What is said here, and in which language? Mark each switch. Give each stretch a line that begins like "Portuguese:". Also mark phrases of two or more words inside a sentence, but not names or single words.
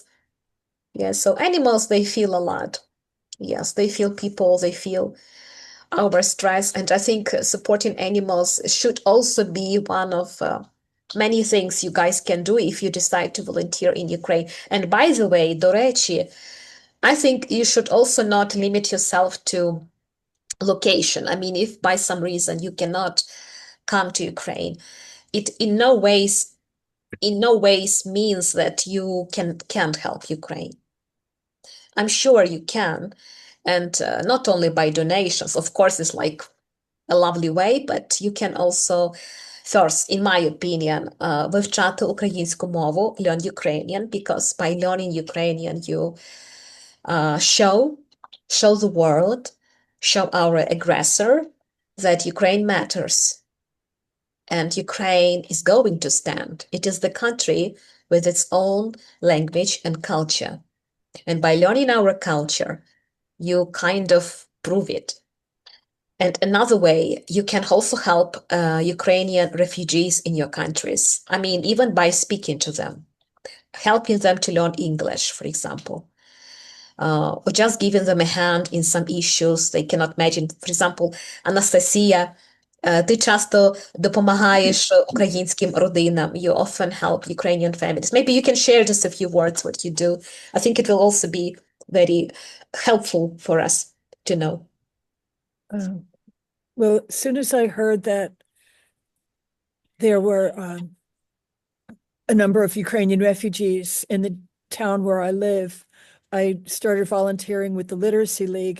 English: Yes, so animals, they feel a lot. Yes, they feel people, they feel our stress. And I think supporting animals should also be one of many things you guys can do if you decide to volunteer in Ukraine. And by the way,
Ukrainian: до речі,
English: I think you should also not limit yourself to location. I mean, if by some reason you cannot come to Ukraine, it in no ways means that you can't help Ukraine. I'm sure you can, and not only by donations. Of course, it's like a lovely way, but you can also first, in my opinion,
Ukrainian: вивчати українську мову,
English: learn Ukrainian, because by learning Ukrainian, you show the world, show our aggressor that Ukraine matters. And Ukraine is going to stand. It is the country with its own language and culture. And by learning our culture, you kind of prove it. And another way, you can also help Ukrainian refugees in your countries. I mean, even by speaking to them, helping them to learn English, for example, or just giving them a hand in some issues they cannot imagine. For example, Anastasia,
Ukrainian: ти часто допомагаєш українським родинам.
English: You often help Ukrainian families. Maybe you can share just a few words what you do. I think it will also be very helpful for us to know. Well, as soon as I heard that there were a number of Ukrainian refugees in the town where I live, I started volunteering with the Literacy League.